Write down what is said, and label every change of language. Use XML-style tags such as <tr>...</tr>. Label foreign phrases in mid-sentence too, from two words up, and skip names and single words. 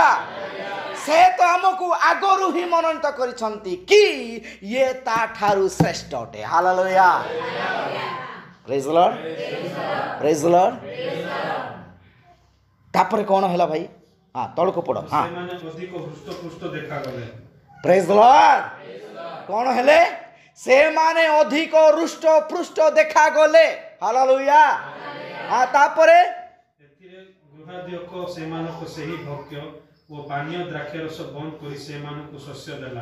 <or>ସେ ତୋ ଆମକୁ ଆଗରୁ ହି ମନୋନୀତ କରିଛନ୍ତି କି ଇୟେ ତା ଠାରୁ ଶ୍ରେଷ୍ଠ ଅଟେ।</or> <en>Hallelujah. Praise Lord. Praise Lord.</en> <or>ତାରପରେ କୋନ ହଲା ଭାଇ? ତଳକୁ ପଡ଼। ସେମାନେ ଅଧିକ ହୃଷ୍ଟପୃଷ୍ଟ ଦେଖାଗଲେ।</or> <en>Praise Lord.</en> <or>କଣ ହେଲେ? ସେମାନେ ଅଧିକ ହୃଷ୍ଟ ପୃଷ୍ଟ ଦେଖାଗଲେ। ହାଲେଲୁୟା। ତାପରେ ଏଥିରେ ଗୃହାଧ୍ୟକ୍ଷ ସେମାନଙ୍କ ସେହି ଭକ୍ଷ୍ୟ ଓ ପାନୀୟ ଦ୍ରାକ୍ଷରସ ବନ୍ଦ କରି ସେମାନଙ୍କୁ ଶସ୍ୟ ଦେଲା।</or>